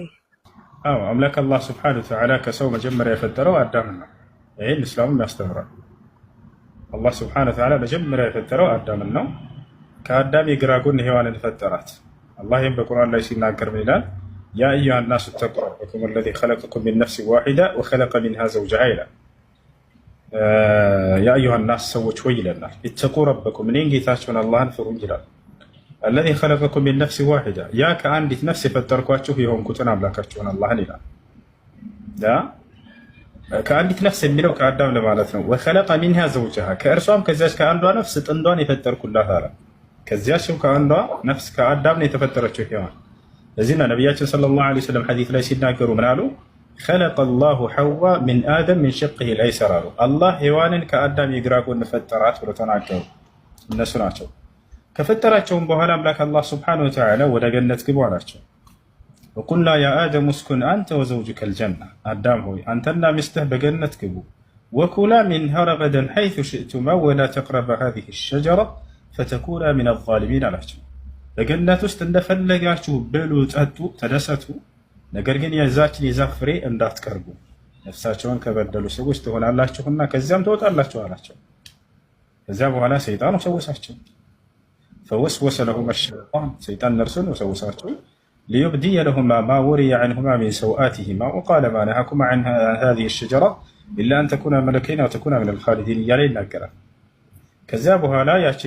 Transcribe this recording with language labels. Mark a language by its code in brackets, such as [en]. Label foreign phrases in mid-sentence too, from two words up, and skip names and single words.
[am] አምላክ አላህ [ar] سبحانه وتعالى [am] ከሰው መጀመሪያ የፈጠረው አዳም ነው። ይሄን እስላም ያስተምራል። አላህ [ar] سبحانه وتعالى [am] መጀመሪያ የፈጠረው አዳም ነው። ከአዳም የግራ ጎን ሔዋንን ፈጠራት። አላህ ይሄን በቁርአን ላይ ሲናገር ይላል [ar] يا أيها الناس اتقوا ربكم الذي خلقكم من نفس واحدة وخلق منها زوجها [am] ይላል። [ar] يا أيها الناس [am] ሰዎች ሆይ ይለናል [ar] اتقوا ربكم [am] እኔን ጌታችሁን አላህን ፍሩ ይላል። [ar] الذي خلقكم من نفس واحدة [am] ያ ከአንዲት ነፍስ የፈጠርኳችሁ የሆንኩትን አምላካችሁን አላህን ይላል። ከአንዲት ነፍስ የሚለው ከአዳም ለማለት ነው። [ar] وخلق منها زوجها [am] ከእርሷም ከዚያች ከአንዷ ነፍስ ጥንዷን የፈጠርኩላት አለ። ከዚያችም ከአንዷ ነፍስ ከአዳም ነው የተፈጠረችው ሔዋን። ለዚህና ነቢያችን [ar] صلى الله عليه وسلم [am] ሐዲስ ላይ ሲናገሩ ምን አሉ? [ar] خلق الله حواء من آدم من شقه الأيسر [am] አሉ። አላህ ሔዋንን ከአዳም የግራ ጎን ፈጠራት ብሎ ተናገሩ። እነሱ ናቸው። ከፈጠራቸውም በኋላ አምላክ አላህ [ar] سبحانه وتعالى [am] ወደ ገነት ግቡ አላቸው። [ar] وقلنا يا آدم اسكن أنت وزوجك الجنة [am] አዳም ሆይ አንተና ሚስትህ በገነት ግቡ [ar] وكلا منها رغدا حيث شئتما ولا تقربا هذه الشجرة فتكونا من الظالمين [am] አላቸው። በገነት ውስጥ እንደፈለጋችሁ ብሉ፣ ጠጡ፣ ተደሰቱ፣ ነገር ግን የዛችን የዛፍ ፍሬ እንዳትቀርቡ ነፍሳቸውን ከበደሉ ሰዎች ትሆናላችሁና ከዚያም ትወጣላችሁ አላቸው። ከዚያ በኋላ ሰይጣን ወሰወሳቸው። [ar] فوسوس لهما الشيطان [am] ሰይጣን እነርሱን ወሰወሳቸው [ar] ليبدي لهما ما ووري عنهما من سوآتهما وقال ما نهاكما عن هذه الشجرة إلا أن تكونا ملكين أو تكونا من الخالدين [am] እያለ ይናገራል። ከዚያ በኋላ ያችን